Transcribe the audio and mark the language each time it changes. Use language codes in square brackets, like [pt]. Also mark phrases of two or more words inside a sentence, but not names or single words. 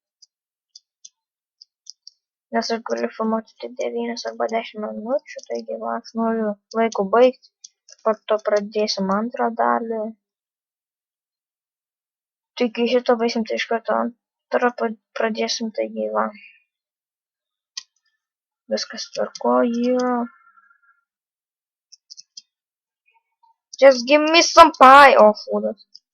[lt] Nes aš galiu filmuoti tik 9 arba 10 minučių. Taigi va, aš noriu laiko baigti. Po to pradėsim antrą dalį. Taigi šito baigsim, tai iš karto antrą pradėsim. Taigi va. Viskas tvarkoje. [en] Just give me some pie. [lt] O, fūdas.